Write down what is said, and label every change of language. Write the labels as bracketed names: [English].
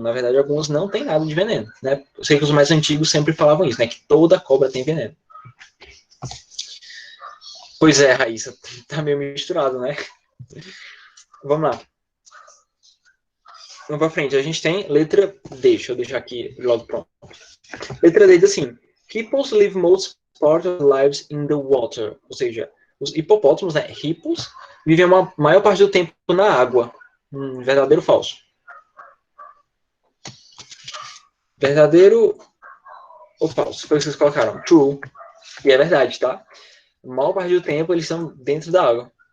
[Portuguese] Na verdade, alguns não têm nada de veneno, né? Eu sei que os mais antigos sempre falavam isso, né? Que toda cobra tem veneno. Pois é, Raíssa, tá meio misturado, né? Vamos lá. Vamos pra frente. A gente tem letra D. Deixa eu deixar aqui logo pronto. Letra D diz assim: [English] Hippos live most part of their lives in the water. [Portuguese] Ou seja, os hipopótamos, né? Hippos, vivem a maior parte do tempo na água. Verdadeiro ou falso? Verdadeiro ou falso? Foi o que vocês colocaram. True. E é verdade, tá? A maior parte do tempo eles estão dentro da água.